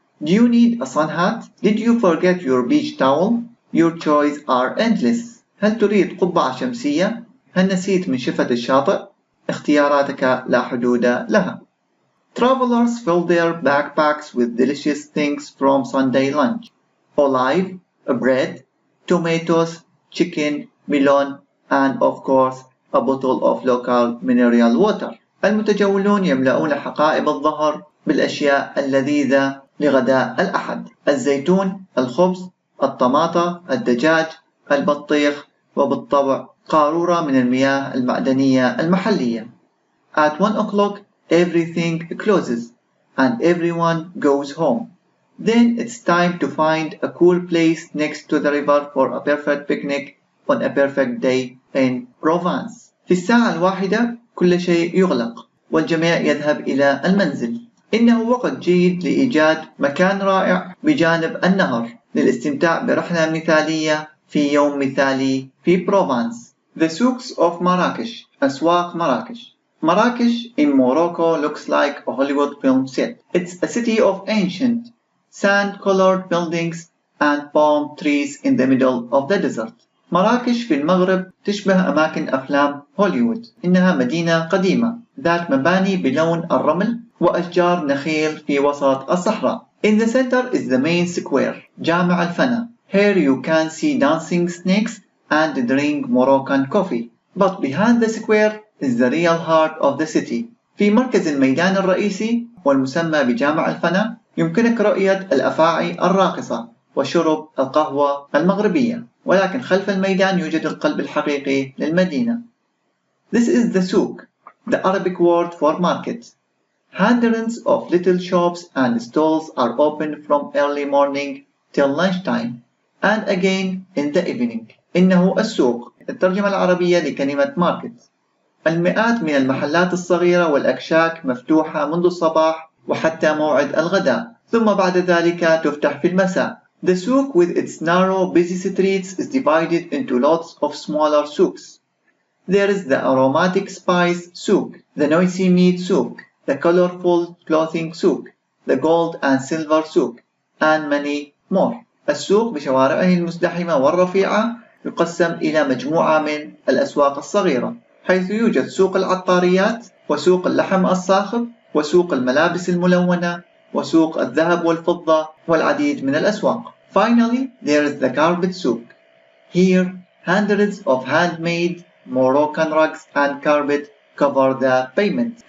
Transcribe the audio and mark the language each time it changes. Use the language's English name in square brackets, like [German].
[English] Do you need a sun hat? Did you forget your beach towel? Your choices are endless. [Arabic] هل تريد قبعة شمسية؟ هل نسيت منشفة الشاطئ؟ اختياراتك لا حدود لها. [English] Travelers fill their backpacks with delicious things from Sunday lunch: olive, bread, tomatoes, chicken, melon, and of course a bottle of local mineral water. [Arabic] المتجولون يملؤون حقائب الظهر بالأشياء اللذيذة لغداء الأحد: الزيتون، الخبز، الطماطة، الدجاج، البطيخ، وبالطبع قارورة من المياه المعدنية المحلية. [English] At 1 o'clock everything closes and everyone goes home. Then it's time to find a cool place next to the river for a perfect picnic on a perfect day in Provence. [Arabic] في الساعة 1 كل شيء يغلق والجميع يذهب إلى المنزل. إنه وقت جيد لإيجاد مكان رائع بجانب النهر للاستمتاع برحلة مثالية في يوم مثالي في بروفانس. [English] The souks of Marrakesh. [Arabic] أسواق مراكش. [English] Marrakesh in Morocco looks like a Hollywood film set. It's a city of ancient, sand-colored buildings and palm trees in the middle of the desert. [Arabic] مراكش في المغرب تشبه أماكن أفلام هوليوود. إنها مدينة قديمة ذات مباني بلون الرمل وأشجار نخيل في وسط الصحراء. [English] In the center is the main square, جامع الفنا. Here you can see dancing snakes and drink Moroccan coffee. But behind the square is the real heart of the city. [Arabic] في مركز الميدان الرئيسي والمسمى بجامع الفنا يمكنك رؤية الأفاعي الراقصة وشرب القهوة المغربية. ولكن خلف الميدان يوجد القلب الحقيقي للمدينة. [English] This is the souk, the Arabic word for market. Hundreds of little shops and stalls are open from early morning till lunchtime and again in the evening. [Arabic] إنه السوق، الترجمة العربية لكلمة market. المئات من المحلات الصغيرة والأكشاك مفتوحة منذ الصباح وحتى موعد الغداء، ثم بعد ذلك تفتح في المساء. [English] The souk with its narrow busy streets is divided into lots of smaller souks. There is the aromatic spice souk, the noisy meat souk, the colorful clothing souk, the gold and silver souk, and many more. [Arabic] السوق بشوارعه المزدحمة والرفيعة يقسم إلى مجموعة من الأسواق الصغيرة، حيث يوجد سوق العطاريات وسوق اللحم الصاخب وسوق الملابس الملونة وسوق الذهب والفضة والعديد من الأسواق. [English] Finally, there is the carpet souk. Here, hundreds of handmade Moroccan rugs and carpet cover the pavement.